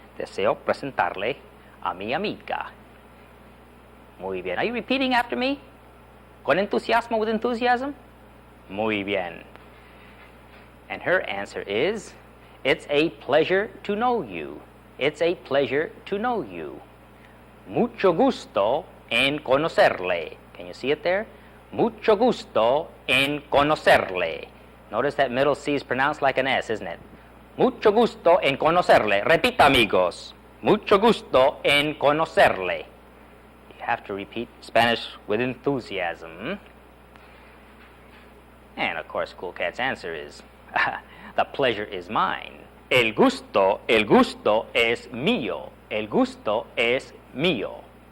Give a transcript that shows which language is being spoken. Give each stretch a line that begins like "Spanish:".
Spanish: Deseo presentarle a mi amiga. Muy bien.
English: Are you repeating after me?
Spanish: Con entusiasmo,
English: with enthusiasm?
Spanish: Muy bien.
English: And her answer is, it's a pleasure to know you. It's a pleasure to know you.
Spanish: Mucho gusto en conocerle.
English: Can you see it there?
Spanish: Mucho gusto en conocerle.
English: Notice that middle C is pronounced like an S, isn't it?
Spanish: Mucho gusto en conocerle. Repita, amigos. Mucho gusto en conocerle.
English: You have to repeat Spanish with enthusiasm. And, of course, Cool Cat's answer is, the pleasure is mine.
Spanish: El gusto es mío. El gusto es mío.